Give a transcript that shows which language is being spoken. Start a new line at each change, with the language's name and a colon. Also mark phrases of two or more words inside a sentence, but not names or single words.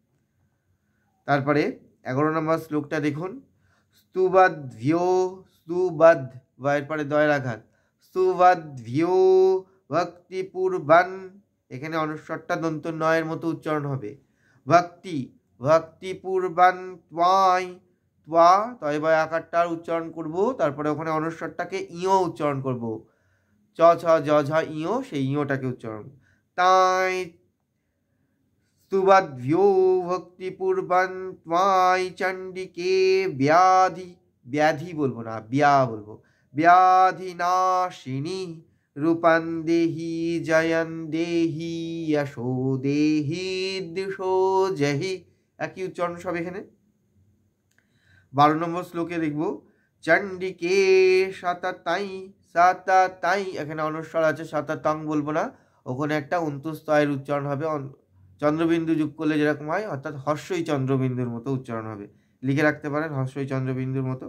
Bangla: তারপরে ১১ নম্বর শ্লোকটা দেখুন, স্তুবদ্ভ্যো, স্তুবদ, ভয়ের পরে দয়ের আঘাত, স্তুবদ্ভ্যো ভক্তিপূর্বং, এখানে অনুস্বরটা দন্ত নয়ের মতো উচ্চারণ হবে, ভক্তি, ভক্তিপূর্বং ত্বাই, ত্বা, তয় বয় আকারটার উচ্চারণ করব, তারপরে ওখানে অনুস্বরটাকে ইও উচ্চারণ করব, চ ছ জ ঝ ইও, সেই ইওটাকে উচ্চারণ, তাই
Sanskrit: स्तुवद्भ्यो भक्तिपूर्वं त्वायि चंडिके व्याधि व्याधि
Bangla: বলবো না ব্যা বলবো
Sanskrit: व्याधिनाशिनी रूपं देहि जयं देहि यशो देहि दिशो जहि
Bangla: একই উচ্চারণ সব এখানে। 12 নম্বর শ্লোকে দেখব চণ্ডিকে সাতাতাই সাতাতাই, এখানে অনুস্বার আছে, সাতাতাং বলবো না, ওখানে একটা অন্ত্যস্তয়ের উচ্চারণ হবে, চন্দ্রবিন্দু যোগ করলে যেরকম হয়, অর্থাৎ হর্ষই চন্দ্রবিন্দুর মতো উচ্চারণ হবে, লিখে রাখতে পারেন হর্ষই চন্দ্রবিন্দুর মতো।